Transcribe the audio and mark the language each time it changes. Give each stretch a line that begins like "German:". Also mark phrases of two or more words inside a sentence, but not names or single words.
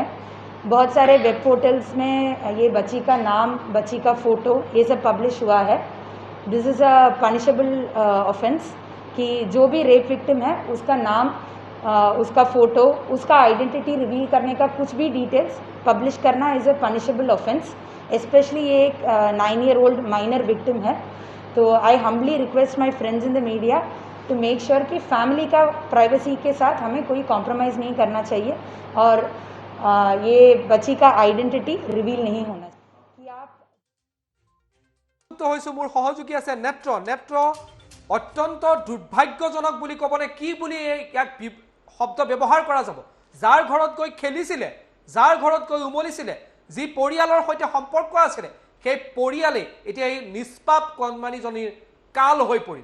Hindi: बहुत सारे
English: web portals
Hindi: में ये बच्ची का नाम, बच्ची का फ़ोटो ये सब पब्लिश हुआ है।
English: this is a punishable offence
Hindi: कि जो भी
English: rape victim
Hindi: है उसका नाम, उसका फ़ोटो, उसका
English: identity reveal
Hindi: करने का कुछ भी
English: details publish
Hindi: करना
English: is a punishable offence.
Hindi: स्पेशली ये एक 9
English: year old minor victim
Hindi: है। तो
English: I humbly request my friends in the media to make sure
Hindi: कि फैमिली का प्राइवेसी के साथ हमें कोई कॉम्प्रोमाइज़ नहीं करना चाहिए और ये बच्ची का
English: identity reveal
Hindi: नहीं होना चाहिए कि आप
Assamese: হৈছো মোৰ সহযোগী আছে নেত্ৰ অত্যন্ত দুৰ্ভাগ্যজনক বুলি ক'বনে কি বুলি ইয়াক শব্দ ব্যৱহাৰ কৰা যাব। যাৰ ঘৰত গৈ খেলিছিলে, যাৰ ঘৰত গৈ উমলিছিলে, যি পৰিয়ালৰ সৈতে সম্পৰ্ক আছিলে, সেই পৰিয়ালে এতিয়া এই নিষ্পাপ কণমানিজনীৰ কাল হৈ পৰিল।